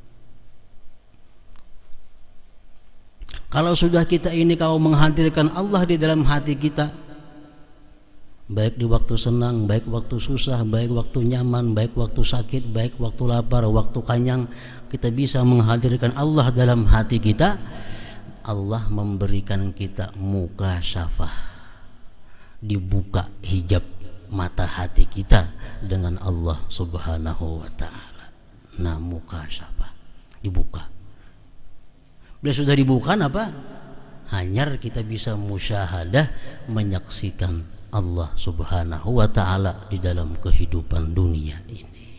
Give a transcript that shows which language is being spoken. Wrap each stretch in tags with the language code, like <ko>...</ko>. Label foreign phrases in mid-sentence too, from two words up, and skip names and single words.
<id>Kalau sudah kita ini kau menghadirkan Allah di dalam hati kita, baik di waktu senang, baik waktu susah, baik waktu nyaman, baik waktu sakit, baik waktu lapar, waktu kanyang, kita bisa menghadirkan Allah dalam hati kita. Allah memberikan kita mukasyafah, dibuka hijab mata hati kita dengan Allah</id> <ar>سبحانه وتعالى.</ar> <id>Nah, mukasyafah dibuka. Bila sudah dibuka apa? Hanyar kita bisa musyahadah, menyaksikan Allah</id> <ar>سبحانه وتعالى</ar> <id>di dalam kehidupan dunia ini.</id>